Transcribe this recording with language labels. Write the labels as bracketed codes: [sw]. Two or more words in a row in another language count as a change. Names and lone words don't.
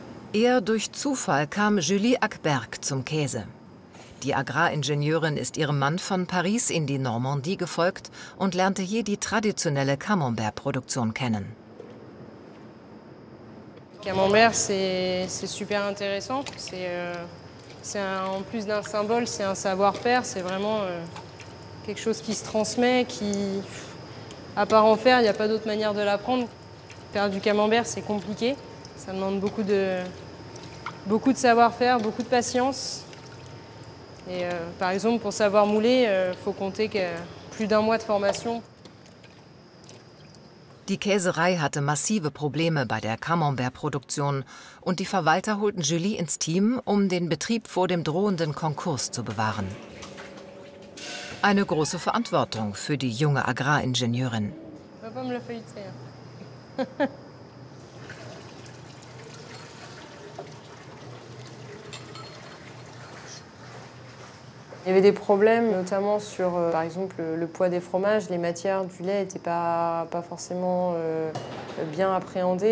[de] Eher durch Zufall kam Julie Ackberg zum Käse. Die Agraringenieurin ist ihrem Mann von Paris in die Normandie gefolgt und lernte hier die traditionelle Camembert-Produktion kennen. [fr] Camembert, c'est super intéressant. En plus d'un symbole, c'est un savoir-faire. C'est vraiment quelque chose qui se transmet, qui, à part en faire, il n'y a pas d'autre manière de l'apprendre. Faire du camembert, c'est compliqué. Ça demande beaucoup de savoir-faire, beaucoup de patience. Et par exemple, pour savoir mouler, faut compter plus d'1 mois de formation. [de] Die Käserei hatte massive Probleme bei der Camembert-Produktion und die Verwalter holten Julie ins Team, um den Betrieb vor dem drohenden Konkurs zu bewahren. Eine große Verantwortung für die junge Agraringenieurin. [fr] Il y avait des problèmes, notamment sur, par exemple, le poids des fromages. Les matières du lait n'étaient pas forcément bien appréhendées.